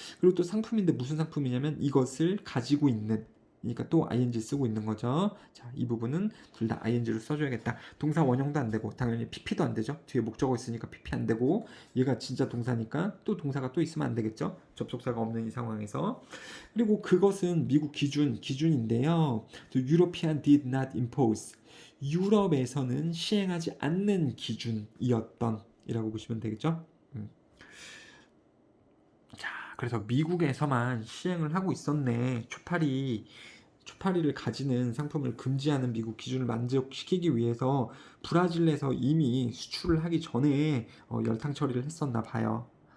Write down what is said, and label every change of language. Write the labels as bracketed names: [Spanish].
[Korean] 그리고 또 상품인데 무슨 상품이냐면 이것을 가지고 있는 그러니까 또 ing 쓰고 있는 거죠. 자, 이 부분은 둘 다 ing를 써줘야겠다. 동사 원형도 안 되고 당연히 pp도 안 되죠. 뒤에 목적어 있으니까 pp 안 되고 얘가 진짜 동사니까 또 동사가 또 있으면 안 되겠죠. 접속사가 없는 이 상황에서. 그리고 그것은 미국 기준인데요. [English] The European did not impose. [Korean] 유럽에서는 시행하지 않는 기준이었던 이라고 보시면 되겠죠. 자, 그래서 미국에서만 시행을 하고 있었네. 초파리를 가지는 상품을 금지하는 미국 기준을 만족시키기 위해서 브라질에서 이미 수출을 하기 전에 열탕 처리를 했었나 봐요.